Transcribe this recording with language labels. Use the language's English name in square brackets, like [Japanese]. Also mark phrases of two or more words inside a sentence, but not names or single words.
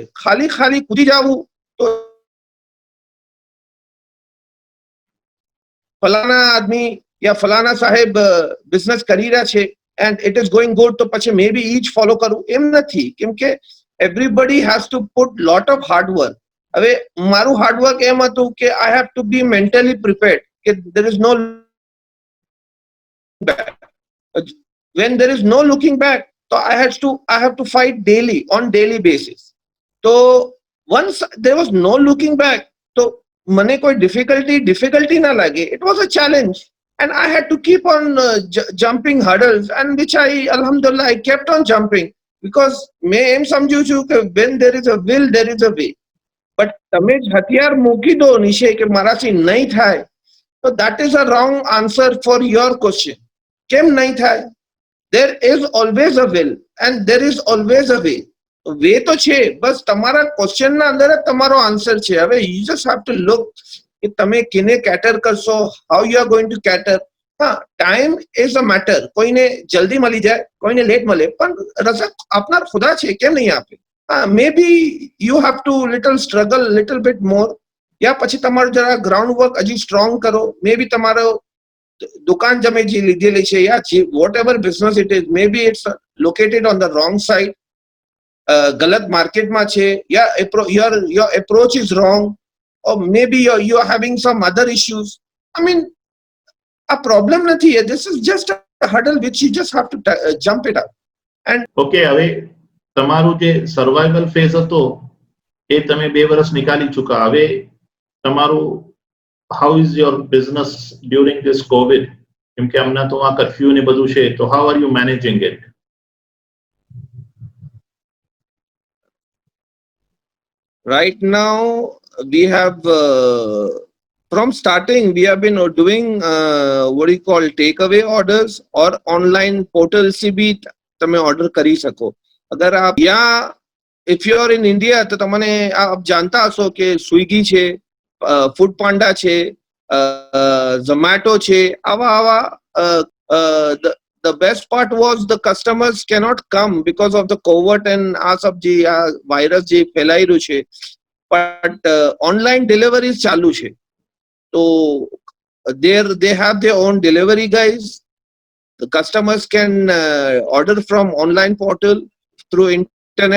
[Gujarati] ખાલી કૂદી જવું તો ફલાણા આદમી યા ફલાણા સાહેબ બિઝનેસ કરી રહ્યા છે [English] and it is going good, [Gujarati] તો પછી [English] may be [Gujarati] ઈ જ ફોલો કરવું એમ નથી. કેમ કે [English] everybody has to put lot of hardwork. [Gujarati] હવે મારું હાર્ડવર્ક એમ હતું કે [English] I have to be mentally prepared કે there is no back. when there is no looking back, so I have to fight on daily basis. So once there was no looking back, so [Gujarati] મને કોઈ difficulty ના લાગે. [English] It was a challenge and I had to keep on jumping hurdles, and which alhamdulillah I kept on jumping, because [Gujarati] મેં એમ સમજ્યું છું કે [English] when there is a will there is a way. [Gujarati] But તમે જ હથિયાર મૂકી દો નીચે કે મારાથી નહીં થાય, [English] so that is a wrong answer for your question. [Gujarati] કેમ નહીં થાય? [English] There is always a will and there is always a way. [Gujarati] વે તો છે, બસ તમારા ક્વેશ્ચન ના અંદર જ તમારો આન્સર છે. હવે [English] you just have to look [Gujarati] કે તમે કેને કેટર કરશો, [English] how you are going to cater. હા, time is a matter. [Gujarati] કોઈને જલ્દી મળી જાય, કોઈને લેટ મળે, પણ રઝક આપનાર ખુદા છે, કેમ નહીં આપે? [English] હા, may be you have to little bit more, [Gujarati] યા પછી તમારું જરા [English] ground work [Gujarati] હજી સ્ટ્રોંગ કરો. [English] may be [Gujarati] તમારો દુકાન તમે જે લીધેલી છે યા [English] what ever business it is, may be it's located on the wrong side, [Gujarati] ગલત માર્કેટમાં છે, યા [English] your approach is wrong, or maybe you are having some other issues. I mean, a problem નથી. This is just a hurdle which you just have to jump it up And [Gujarati] ઓકે, હવે તમારું જે [English] survival phase [Gujarati] હતો એ તમે 2 વર્ષ નીકાળી ચૂકા. હવે તમારું [English] how is your business during this COVID? [Gujarati] કેમ કે હમણાં તો આ કર્ફ્યુ ને બધું છે, તો [English] how are you managing it? right now we have from starting we have been doing what do you call takeaway orders or online portal [Hindi] से भी [Gujarati] તમે order કરી શકો. અગર આપ યા [English] if you are in India [Gujarati] તો તમને આપ જાણતા હશો કે સ્વિગી છે, ફૂડ પાંડા છે, ઝોમેટો છે, આવા [English] the best part was the customers cannot come because of the COVID and [Gujarati] આ સબ જે આ વાયરસ જે ફેલાઈ રહ્યું છે, [English] but online deliveries ચાલુ છે. [Gujarati] તો [English] they have their own delivery guys. The customers can order from online portal through internet.